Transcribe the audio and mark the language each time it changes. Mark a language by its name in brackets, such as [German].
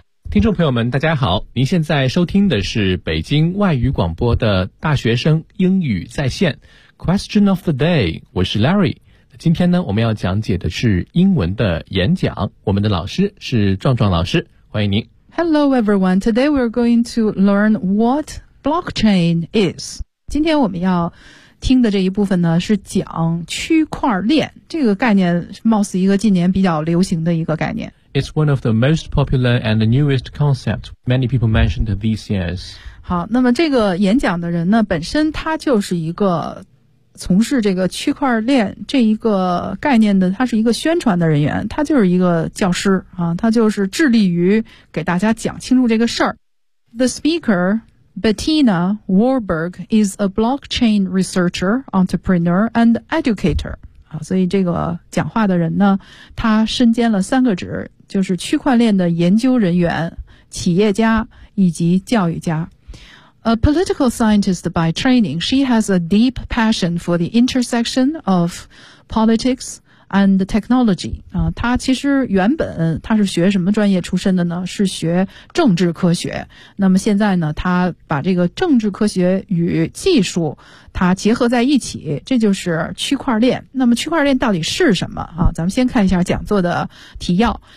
[Chinese] 听众朋友们大家好，您现在收听的是北京外语广播的大学生英语在线 [English] Question of the day， [Chinese] 我是 Larry。今天呢，我们要讲解的是英文的演讲。我们的老师是壮壮老师，欢迎您。 [English] Hello everyone, today we're going to learn what blockchain is. [Chinese] 今天我们要听的这一部分呢，是讲区块链。这个概念貌似一个近年比较流行的一个概念。 [English] It's one of the most popular and the newest concept. Many people mentioned these years. [Chinese] 好，那么这个演讲的人呢，本身他就是一个从事这个区块链这一个概念的，他是一个宣传的人员，他就是一个教师啊，他就是致力于给大家讲清楚这个事儿。 [English] The speaker, Bettina Warburg, is a blockchain researcher, entrepreneur, and educator. [Chinese] 啊，所以这个讲话的人呢，他身兼了三个职，就是区块链的研究人员、企业家以及教育家。 [English] A political scientist by training, she has a deep passion for the intersection of politics and technology. [Chinese] 她其实原本她是学什么专业出身的呢？是学政治科学。那么现在呢，她把这个政治科学与技术它结合在一起，这就是区块链。那么区块链到底是什么啊？咱们先看一下讲座的提要。